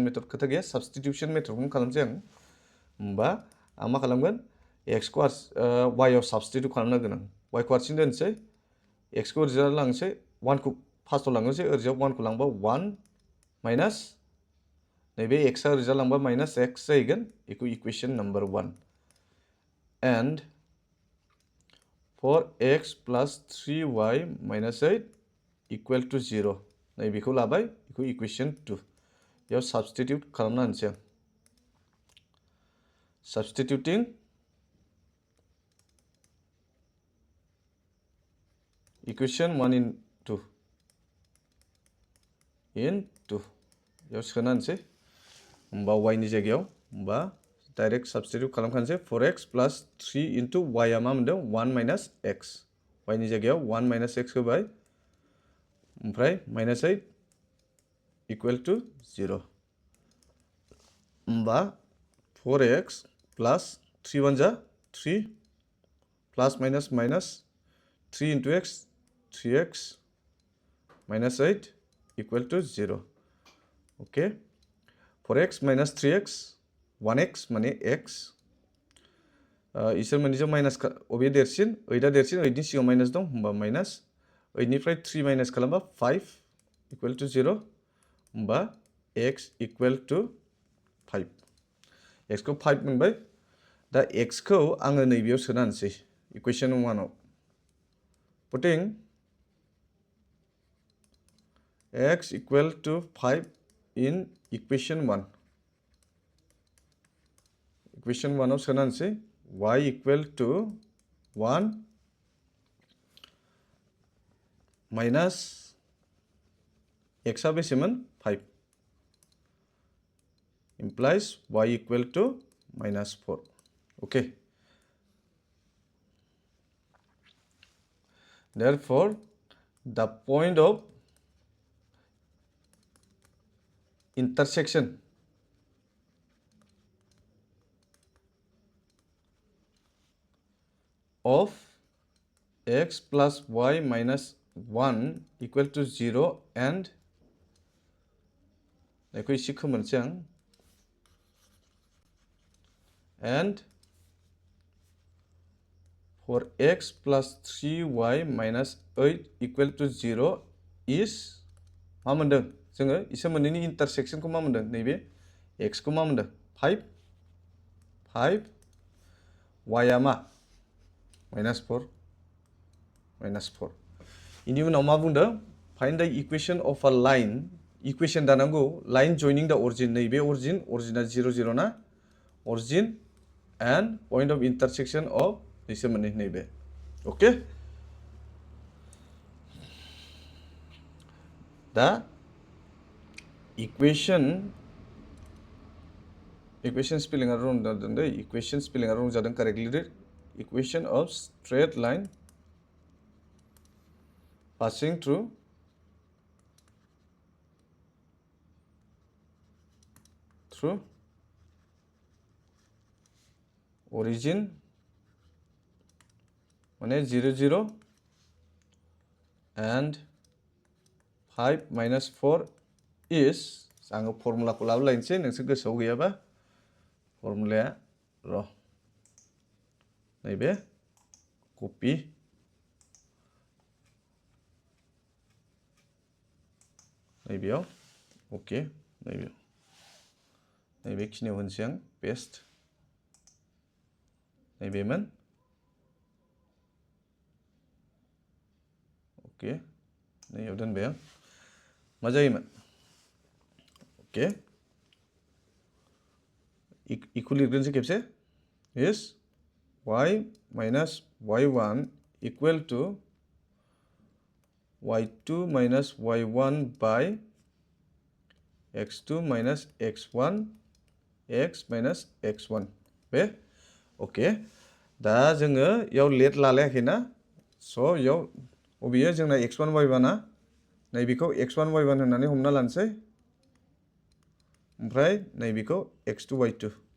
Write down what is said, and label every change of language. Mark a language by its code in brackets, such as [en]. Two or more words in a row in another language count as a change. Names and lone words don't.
[brx] मेथड खोथा गैया [en] substitution methodखौनो [brx] खालामसै आं होमबा आं मा खालामगोन x खौ y आव साबस्टिटिउट खालामनो गोनां y खौ हारसिं दोनसै x खौ ओरैजा लांसै 1 खौ फार्स्टआव लांनोसै ओरैजा 1 खौ लांबा 1 माइनास नैबे x आ ओरैजा लांबा माइनास x जाहैगोन बेखौ [en] equation number [brx] 1 [en] and for x plus 3y minus 8 equal to 0 [brx] नै बेखौ लाबाय बेखौ इक्वेशन 2 बेयाव साबस्टिटिउट खालामना होनोसै आं [en] substituting equation 1 in 2 [brx] बेयाव सोना होनोसै होमबा y नि जायगायाव होमबा [en] direct substitute [brx] खालामखानोसै [en] 4x plus 3 into y [brx] आ मा मोनदों [en] 1 minus x [brx] y नि जायगायाव [en] 1 minus x [brx] होबाय ओमफ्राय [en] minus 8 equal to 0 [brx] होमबा [en] 4x plus 3 [brx] 1 जा [en] 3 plus minus minus 3 into x 3x minus 8 equal to 0 okay 4x minus 3x 1x [brx] माने x इसोर मोननैजों माइनास अबे देरसिन 8 आ देरसिन 8 नि सिगाङाव माइनास दं होमबा माइनास 8 निफ्राय 3 माइनास खालामबा [en] 5 equal to 0 [brx] होमबा [en] x equal to 5 [brx] x खौ 5 मोनबाय दा x खौ आङो नैबेयाव सोना होनोसै इक्वेशन 1 आव putting [en] x equal to 5 in equation 1 equation 1 [brx] आव सोना होनोसै [en] y equal to 1 minus x [brx] आ बेसेमोन [en] 5 implies y equal to minus 4 okay therefore the point of intersection of x plus y minus 1 equal to 0 and [brx] बेखौ इसे खोमोनसै आं [en] and for x plus 3y minus 8 equal to 0 is [brx] मा मोनदों जोङो इसोर मोननैनि इन्टारसेक्सनखौ मा मोनदों नैबे x खौ मा मोनदों 5 y आ मा minus 4 इनि उनाव मा बुंदों [en] find the equation of a line इक्वेशन दानांगौ line joining the origin नैबे origin 0 0 ना origin and point of intersection of [brx] इसोर मोननै नैबे [en] ओके [brx] दा [en] equation spelling [brx] आ रं जादों दै [en] equation spelling [brx] आ रं जादों करेक्टलि लिर [en] equation of straight line passing through [brx] origin माने 0 0 [en] and 5 minus 4 is [brx] आङो फर्मुलाखौ लाबोलायनोसै नोंसोर गोसोआव गैयाबा फर्मुलाया र' नैबे कपि नैबेयाव ओके नैबेखिनियाव होनसै आं पेस्ट नैबेमोन ओके नैयाव दोनबाय आं मा जायोमोन ओके इखौ लिरग्रोनोसै खेबसे [en] is y minus y1 equal to y2 minus y1 by x2 minus x1 x minus x1 [brx] बे ओके दा जोङो याव लेट लालायाखैना स' याव अबेयो जोंना x1 y1 आ नैबेखौ x1 y1 होननानै हमना लानोसै ओमफ्राय नैबेखौ x2 y2